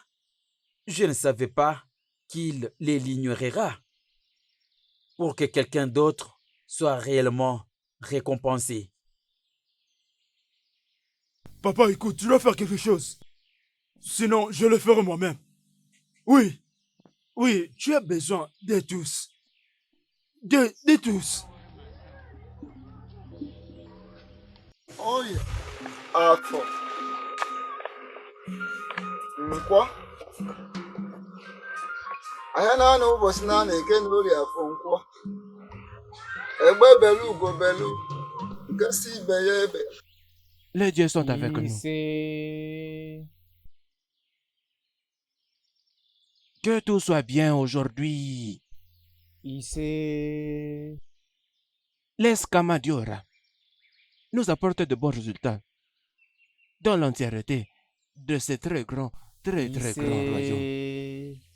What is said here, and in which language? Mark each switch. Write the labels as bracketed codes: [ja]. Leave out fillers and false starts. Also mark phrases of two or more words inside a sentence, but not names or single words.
[fr] Je ne savais pas qu'il les ignorera pour que quelqu'un d'autre soit réellement récompensé. Papa, écoute, tu dois faire quelque chose. Sinon, je le ferai moi-même. Oui, oui, tu as besoin de tous. De tous. [ig] Oye, afọ nkwa anya na ụbọchị na eke na ori afọ nkwa egbe belu ugo belu nke si ibe ya ebe. [fr] Les dieux sont avec nous. Que tout soit bien aujourd'hui. Laisse Kamadiora nous apporte de bons résultats dans l'entièreté de ce très grand royaume.